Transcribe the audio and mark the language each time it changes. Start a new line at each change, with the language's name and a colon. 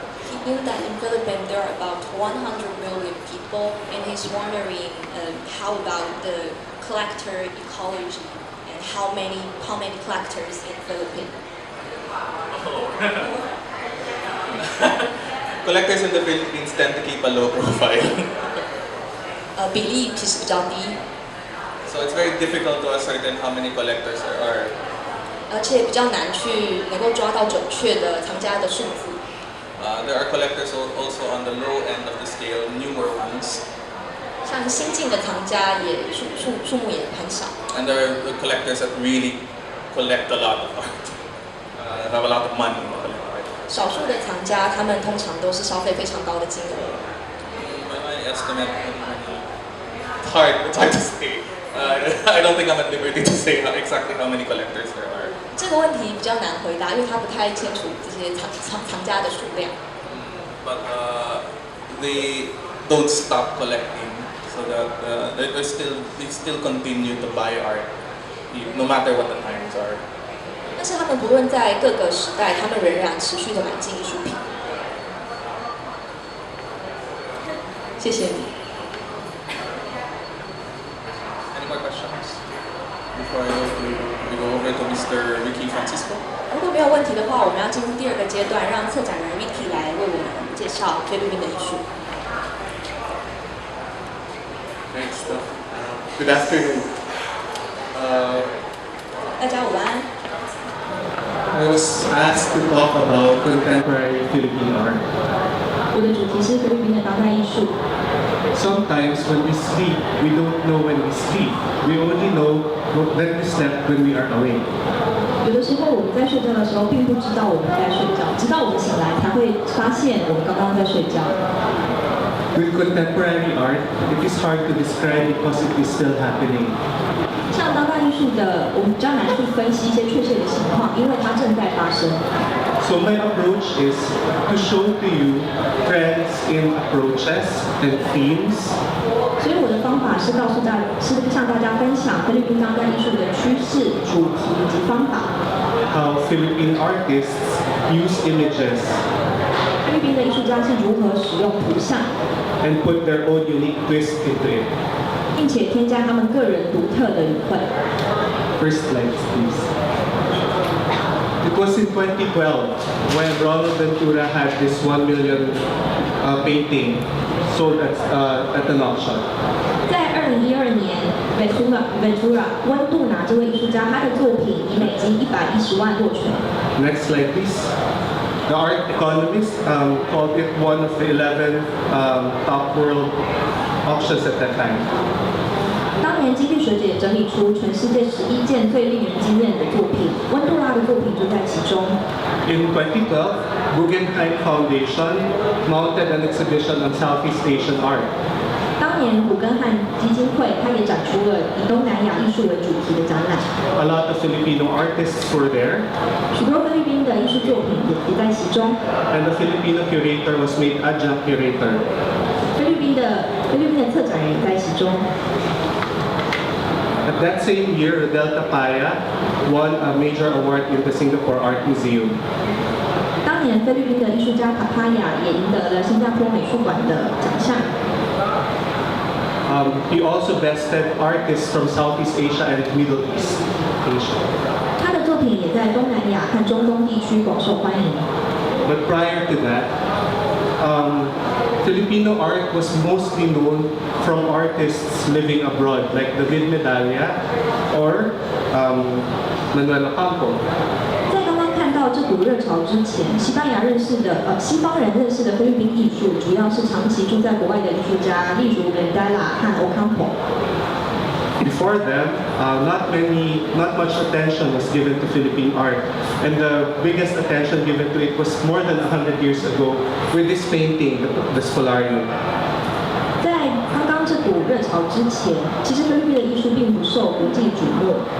English: He knew that in Philippines there are about 100 million people, and he's wondering how about the collector ecology and how many collectors in Philippines. Collectors in the Philippines tend to keep a low profile.
Chinese: 比例其实比较低。
English: So it's very difficult to ascertain how many collectors there are.
Chinese: 而且比较难去能够抓到准确的藏家的数字。
English: There are collectors also on the low end of the scale, newer ones.
Chinese: 像新进的藏家也数目也很少。
English: And there are the collectors that really collect a lot of art, have a lot of money to collect art.
Chinese: 少数的藏家，他们通常都是消费非常高的金额。
English: By my estimate, it's hard to say. I don't think I'm at liberty to say exactly how many collectors there are.
Chinese: 这个问题比较难回答，因为他不太清楚这些藏家的数量。
English: But they don't stop collecting, so that they still continue to buy art, no matter what the times are.
Chinese: 但是他们不论在各个时代，他们仍然持续的买进艺术品。谢谢你。
English: Any more questions before we go over to Mr. Ricky Francisco?
Chinese: 如果没有问题的话，我们要进入第二个阶段，让策展人 Ricky 来为我们介绍菲律宾的艺术。
English: Thanks. Good afternoon.
Chinese: 大家午安。
English: I was asked to talk about contemporary Philippine art.
Chinese: 我的主题是菲律宾的当代艺术。
English: Sometimes when we sleep, we don't know when we sleep. We only know that we slept when we are awake.
Chinese: 有的时候我们在睡觉的时候，并不知道我们在睡觉，直到我们醒来才会发现我们刚刚在睡觉。
English: With contemporary art, it is hard to describe because it is still happening.
Chinese: 像当代艺术的，我们比较难去分析一些确切的情况，因为它正在发生。
English: So my approach is to show to you trends in approaches and themes.
Chinese: 所以我的方法是向大家分享菲律宾当代艺术的趋势、主题以及方法。
English: How Philippine artists use images
Chinese: 菲律宾的艺术家是如何使用图像，
English: and put their own unique twist into it.
Chinese: 并且添加他们个人独特的语汇。
English: First slide, please. It was in 2012 when Ronald Ventura had this 1 million painting sold at an auction.
Chinese: 在2012年， Ventura 温杜拿这位艺术家，他的作品以美金110万落选。
English: Next slide, please. The Art Economist called it one of the 11 top world auctions at that time.
Chinese: 当年经济学者也整理出全世界11件最令人惊艳的作品，温杜拉的作品就在其中。
English: In 2012, Guggenheim Foundation mounted an exhibition on Southeast Asian art.
Chinese: 当年古根汉基金会，它也展出了以东南亚艺术为主题的展览。
English: A lot of Filipino artists were there.
Chinese: 许多菲律宾的艺术作品也在其中。
English: And the Filipino curator was made adjunct curator.
Chinese: 菲律宾的策展人也在其中。
English: At that same year, Rodel Tapaya won a major award in the Singapore Art Museum.
Chinese: 当年菲律宾的艺术家塔帕亚也赢得了新加坡美术馆的奖项。
English: He also bested artists from Southeast Asia and Middle East Asia.
Chinese: 他的作品也在东南亚和中东地区广受欢迎。
English: But prior to that, Filipino art was mostly known from artists living abroad, like David Medalla or Manuel Ocampo.
Chinese: 在刚刚看到这股热潮之前，西方人认识的菲律宾艺术，主要是长期住在国外的艺术家，例如 Medalla 和 Ocampo。
English: Before them, not much attention was given to Philippine art, and the biggest attention given to it was more than 100 years ago with this painting, the Spolarium.
Chinese: 在刚刚这股热潮之前，其实菲律宾的艺术并不受国际瞩目。